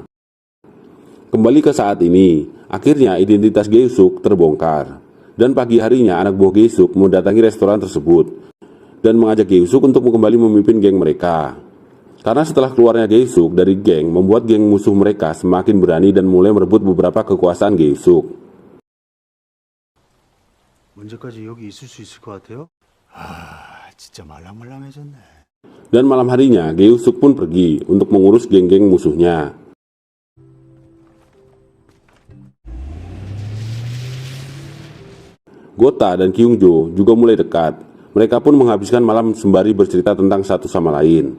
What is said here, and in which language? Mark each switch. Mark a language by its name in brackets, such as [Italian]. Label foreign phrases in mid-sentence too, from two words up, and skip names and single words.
[Indonesian] Kembali ke saat ini, akhirnya identitas Gae-suk terbongkar. Dan pagi harinya anak buah Gae-suk mendatangi restoran tersebut dan mengajak Gae-suk untuk kembali memimpin geng mereka. Karena setelah keluarnya Gae-suk dari geng, membuat geng musuh mereka semakin berani dan mulai merebut beberapa kekuasaan Gae-suk. [Korean] 언제까지 여기 있을 수 있을 것 같아요? 진짜 말랑말랑해졌네. [Indonesian] Dan malam harinya, Gae-suk pun pergi untuk mengurus geng-geng musuhnya. Gota dan Kyung Jo juga mulai dekat. Mereka pun menghabiskan malam sembari bercerita tentang satu sama lain.